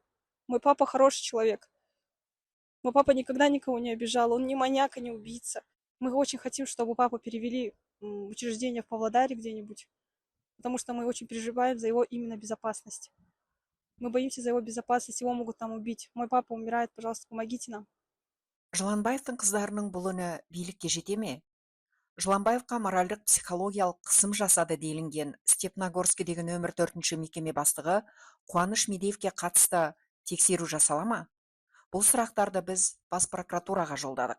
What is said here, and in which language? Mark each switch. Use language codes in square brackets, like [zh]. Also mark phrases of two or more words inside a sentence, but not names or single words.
[ru] Мой папа хороший человек. Мой папа никогда никого не обижал. Он ни маньяк, ни убийца. Мы очень хотим, чтобы папу перевели в учреждение в Павлодаре где-нибудь, потому что мы очень переживаем за его именно безопасность. Мы боимся за его безопасность, его могут там убить. Мой папа умирает, пожалуйста, помогите нам. [kk] Жыланбаевтың қыздарының бұл үні билікке жете ме? Жыланбаевқа моральдық психологиялық қысым жасады делінген Степногорскідегі нөмір 4-ші мекеме бастығы Қуаныш Медеевке қатысты тексеру жасала ма? Бұл сұрақтарды біз бас прокуратураға жолдадық.